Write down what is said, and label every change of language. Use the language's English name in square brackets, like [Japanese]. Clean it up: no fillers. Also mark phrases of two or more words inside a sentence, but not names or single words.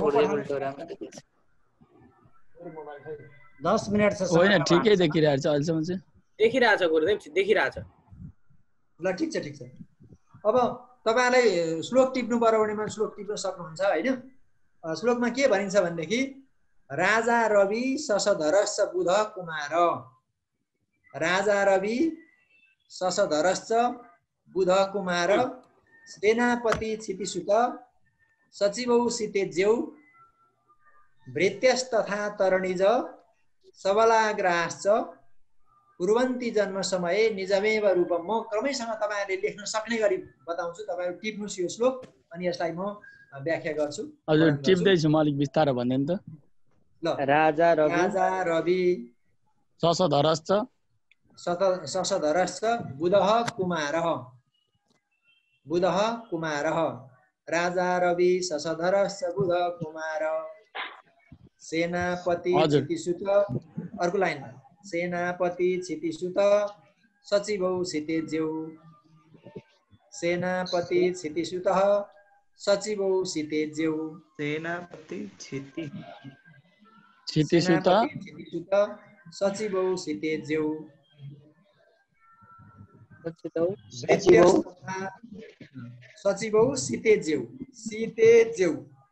[Nepali] 10 मिनट छ। होइन ठिकै देखिरहेको छ अहिलेसम्म चाहिँ। देखिरहेछ गुरुदेव, देखिरहेछ। ल ठिक छ। अब तपाईँलाई श्लोक टिप्नु पर्यो भनेमा श्लोक टिप्न सक्नुहुन्छ होइन। श्लोकमा के भनिन्छ भनेदेखि [Sanskrit] राजा रवि शशधरश्च बुध कुमार। राजा रवि शशधरश्च बुध कुमार सेनापति क्षितिसुत सचिवौ सितेज्यौ भृत्यस्तथा तरणिज सबलाग्राश्च कुर्वन्ति जन्म समय निजमेव रूपम। [Nepali] म क्रमैसँग तपाईँहरूले लेख्न सक्ने गरी बताउँछु, तपाईँहरू टिप्नुहोस् यो श्लोक, अनि यसलाई म व्याख्या गर्छु। हजुर टिप्दैछु, म अलिक बिस्तारो भनिदिनु त। [Sanskrit] ल राजा रवि शशधरश्च बुधः कुमारः राजा रवि शशधरश्च बुध कुमार सेनापति क्षितिसुत। [Nepali] अर्को लाइनमा [Sanskrit] सेनापति क्षितिसुत सचिवौ सितेज्यौ सेनापति क्षितिसुतः सचिवौ सितेज्यौ सेनापति क्षितिसुत सचिवौ सितेज्यौ सचिवौ सितेज्यौ